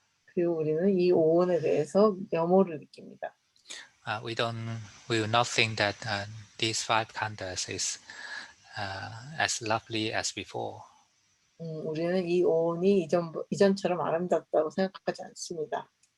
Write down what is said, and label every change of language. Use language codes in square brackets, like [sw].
[ko] 그리고 우리는 이 오온에 대해서 염호를 느낍니다. [en] We will not think that these five khandhas is as lovely as before. [ko] 우리는 이 오온이 이전처럼 아름답다고 생각하지 않습니다.